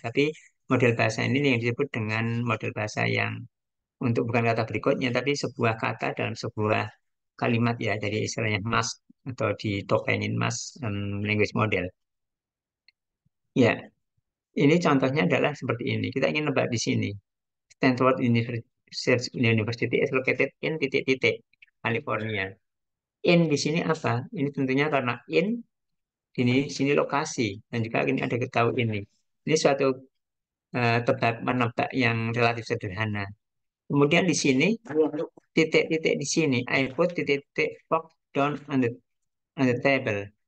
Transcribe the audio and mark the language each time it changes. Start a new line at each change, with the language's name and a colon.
Indonesian: Tapi model bahasa ini yang disebut dengan model bahasa yang untuk bukan kata berikutnya, tapi sebuah kata dalam sebuah kalimat ya. Jadi istilahnya mass atau ditokenin mass language model. Ya, ini contohnya adalah seperti ini. Kita ingin nebak di sini.
English: Stanford University is located in titik-titik California.
Indonesian: In di sini apa? Ini tentunya karena in di sini lokasi dan juga ini ada ketahui ini. Ini suatu tebak menebak yang relatif sederhana. Kemudian di sini titik-titik di sini,
English: I put titik-titik fork down on the table.